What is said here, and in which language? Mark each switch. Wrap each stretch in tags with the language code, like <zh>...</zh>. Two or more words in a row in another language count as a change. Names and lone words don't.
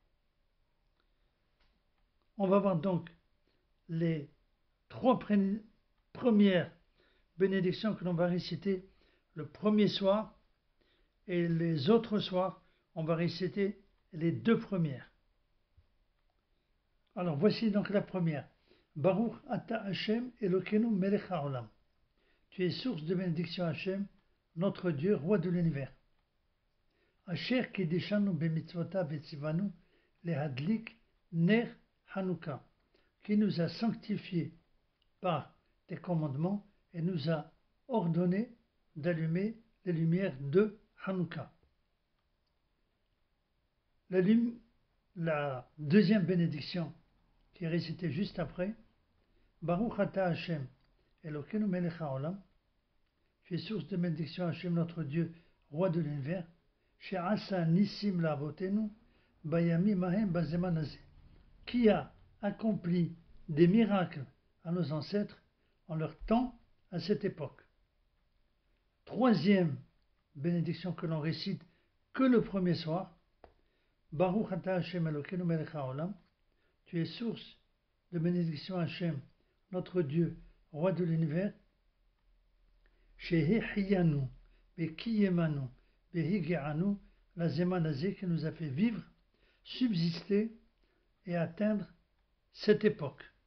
<fr>On va voir donc les 3 premières bénédictions que l'on va réciter le premier soir, et les autres soirs, on va réciter les 2 premières. Alors voici donc la première.</fr> <he>ברוך אתה ה' אלוקינו מלך העולם.</he> <fr>Tu es source de bénédiction Hashem, notre Dieu, roi de l'univers.</fr> <he>אשר קדשנו במצוותיו וציוונו להדליק נר חנוכה,</he> <fr>qui nous a sanctifiés par tes commandements et nous a ordonné d'allumer les lumières de Hanouka. La deuxième bénédiction qui est récitée juste après,</fr> <he>ברוך אתה ה' אלוקינו מלך העולם,</he> <fr>tu es source de bénédiction Hashem notre Dieu, roi de l'univers,</fr> <he>שעשה ניסים לאבותינו בימים ההם בזמן הזה,</he> <fr>qui a accompli des miracles à nos ancêtres en leur temps à cette époque. Troisième bénédiction que l'on récite que le premier soir,</fr> <he>ברוך אתה ה' אלוקינו מלך העולם,</he> <fr>tu es source de bénédiction Hashem, notre Dieu, roi de l'univers,</fr> <he>שהחיינו, וקיימנו, והגיענו, לזמן הזה,</he> <fr>qui nous a fait vivre, subsister et atteindre cette époque.</fr>